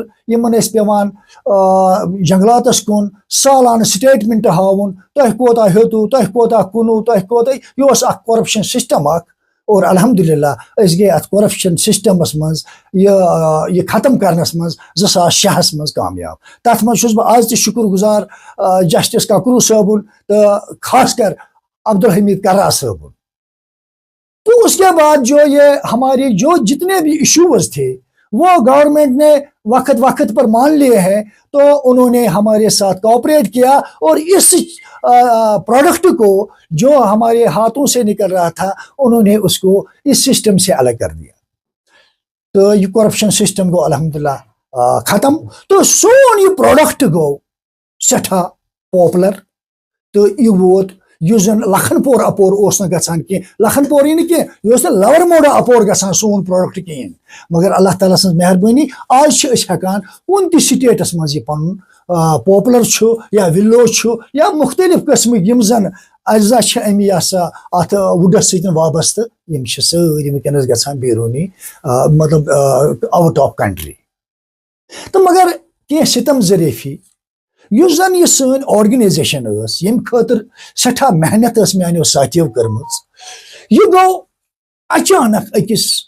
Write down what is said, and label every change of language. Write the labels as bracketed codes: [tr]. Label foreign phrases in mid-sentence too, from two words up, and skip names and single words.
[ks] یمن ٲسۍ پیوان جنگلاتس کُن سالانہٕ سٹیٹمنٹ ہاوُن تۄہہِ کوتاہ ہیوٚتوٕ تۄہہِ کوتاہ کُنوٕ تۄہہِ کوتاہ یہِ اوس اکھ [en] corruption system [ks] اکھ اور الحمدللہ أسۍ گٔے اتھ کرپشن سسٹمس منٛز یہِ ختم کرنس منٛز 2006 منٛز کامیاب تتھ منٛز چھُس بہٕ آز تہِ شُکر گُزار جسٹس ککرو صٲبُن تہٕ خاص کر عبدالحمید کررا صٲبُن [ur] تو اس کے بعد جو یہ ہمارے جو جتنے بھی ایشوز تھے وہ گورنمنٹ نے وقت وقت پر مان لیے ہیں تو انہوں نے ہمارے ساتھ کوآپریٹ کیا اور اس پروڈکٹ کو جو ہمارے ہاتھوں سے نکل رہا تھا انہوں نے اس کو اس سسٹم سے الگ کر دیا تو یہ [en] corruption system [ur] گو الحمدللہ ختم تو [ks] سون یہ پروڈکٹ گو سٹھا پاپولر تو یہ ووت یُس زن لکھن پور اپور اوس نہٕ گژھان کینٛہہ لکھن پوری نہٕ کینٛہہ یہِ اوس نہٕ لور موڈا اپور گژھان سون پروڈکٹ کِہیٖنۍ مگر اللہ تعالیٰ سٕنٛز مہربٲنی آز چھِ أسۍ ہٮ۪کان کُنہِ تہِ سٹیٹس منٛز یہِ پنُن پاپولر چھُ یا وِلو چھُ یا مختلف قٕسمٕکۍ یِم زن اجزا چھِ اَمہِ یہِ ہسا اتھ وُڈس سۭتۍ وابستہٕ یِم چھِ سٲری وٕنکیٚنس گژھان بیروٗنی مطلب [en] out of country [ks] تہٕ مگر کینٛہہ ستم ظریفی یُس زن یہِ سٲنۍ آرگنایزیشن ییٚمہِ خٲطرٕ سٮ۪ٹھاہ محنت میانیو ساتھیو کٔرمٕژ یہِ گوٚو اچانک أکِس